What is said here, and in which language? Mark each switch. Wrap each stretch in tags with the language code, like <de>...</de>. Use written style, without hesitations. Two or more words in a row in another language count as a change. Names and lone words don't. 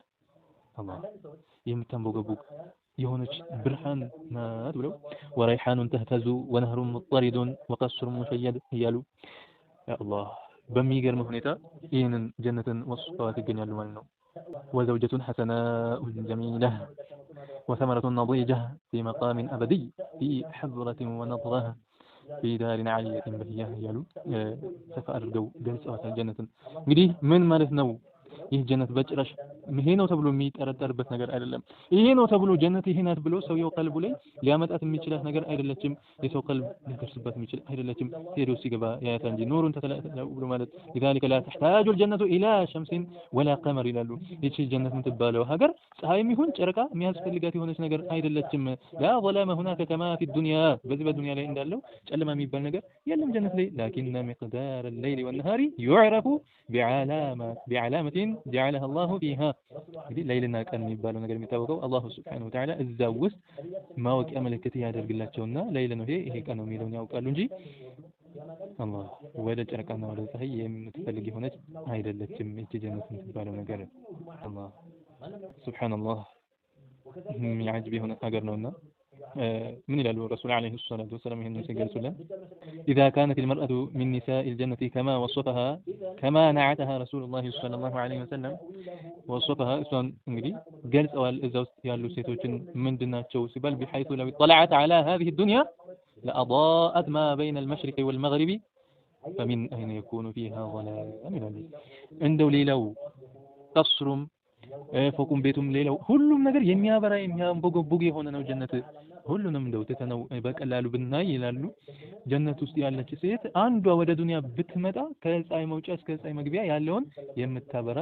<am>አላህ የምታንቦገቡግ የሆነች ብርሃን ናት ብለው</am> <ar>وريحانة تهتز ونهر مطرد وقصر مشيد</ar> <am>እያሉ ያ አላህ በሚገርም ሁኔታ ይህንን ጀነትን ወስፈዋት ይገኛሉ ማለት ነው።</am> <ar>وزوجة حسناء جميلة وثمرة نضيجة في مقام أبدي في حبرة ونضرة في دار عالية بهية</ar> <am>እያሉ ሰፋ አድርገው ገልጸዋታል ጀነትን። እንግዲህ ምን ማለት ነው? ይህ ጀነት በጭራሽ ይሄ ነው ተብሎ የሚጠረጠርበት ነገር አይደለም። ይሄ ነው ተብሎ ጀነት ይሄ ናት ብሎ ሰውየው ቀልቡ ላይ ሊያመጣት የሚችላት ነገር አይደለችም። የሰው ቀልብ ሊደርስበት የሚችል አይደለችም። ሄዶ ሲገባ ያያታ እንጂ</am> <ar>نور يتلألأ</ar> <am>ብሎ ማለት</am> <ar>لذلك لا تحتاج الجنة إلى شمس ولا قمر</ar> <am>ይላሉ። ይቺ ጀነት የምትባለው ሀገር ፀሐይም ይሁን ጨረቃ የሚያስፈልጋት የሆነች ነገር አይደለችም።</am> <ar>لا ظلام هناك كما في الدنيا</ar> <am>በዚህ በዱንያ ላይ እንዳለው ጨለማ የሚባል ነገር የለም ጀነት ላይ</am> <ar>لكن مقدار الليل والنهار يعرف بعلامة جعلها الله فيها</ar> <am>እንግዲህ ሌሊትና ቀን የሚባለው ነገር የሚታወቀው</am> <ar>الله سبحانه وتعالى</ar> <am>እዛው ውስጥ ማወቂያ ምልክት ያደርግላቸውና ሌሊት ነው ይሄ ቀን ነው የሚለውን ያውቃሉ እንጂ አላህ ወደ ጨረቃና ወደ ፀሐይ የምትፈልግ የሆነች አይደለችም ይህች ጀነት የምትባለው ነገር። አላህ ሱብሓነላህ የሚያጅብ የሆነ ሀገር ነውና من ይላሉ ረሱል</am> <ar>عليه الصلاة والسلام</ar> <am>ይሄንን ሲገልጹልን</am> <ar>إذا كانت المرأة من نساء الجنة كما وصفها كما نعتها رسول الله صلى الله عليه وسلم وصفها</ar> <am>እሷን እንግዲህ ገልጸዋል እዛ ውስጥ ያሉ ሴቶችን ምንድናቸው ሲባል</am> <ar>بحيث لو اطلعت على هذه الدنيا لأضاءت ما بين المشرق والمغرب فمن أين يكون فيها ظلام</ar> <am>ይላሉ። እንደው ሌላው ቀስሩም ፎቁም ቤቱም ሌላው ሁሉም ነገር የሚያበራ የሚያንቦገቦግ የሆነ ነው ጀነት። ሁሉንም እንደው ተተነው በቀላሉ ብናይ ይላሉ ጀነት ውስጥ ያለች ሴት አንዷ ወደ ዱንያ ብትመጣ ከፀሐይ መውጫ እስከ ፀሐይ መግቢያ ያለውን የምታበራ</am>